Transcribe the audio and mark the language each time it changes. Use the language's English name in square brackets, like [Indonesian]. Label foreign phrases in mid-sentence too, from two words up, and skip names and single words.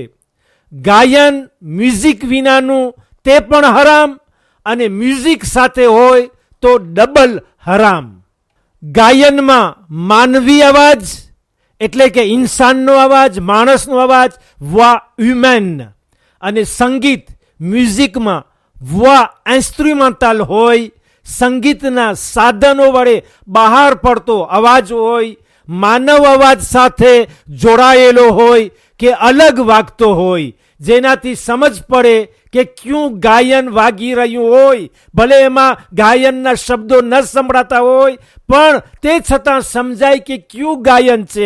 [Gujarati] ગાયન મ્યુઝિક વિનાનું તે પણ હરામ, અને મ્યુઝિક સાથે હોય તો ડબલ હરામ. ગાયનમાં માનવી અવાજ એટલે કે ઇન્સાનનો અવાજ, માણસનો અવાજ, [French] voix humaine, [Gujarati] અને સંગીત મ્યુઝિકમાં [French] voix instrumentale [Gujarati] હોય, સંગીતના સાધનો વડે બહાર પડતો અવાજ હોય, માનવ અવાજ સાથે જોડાયેલો હોય કે અલગ વાગતો હોય, જેનાથી સમજ પડે કે ક્યું ગાયન વાગી રહ્યું હોય. ભલે એમાં ગાયનના શબ્દો ન સંભળાતા હોય, પણ તે છતાં સમજાય કે ક્યું ગાયન છે.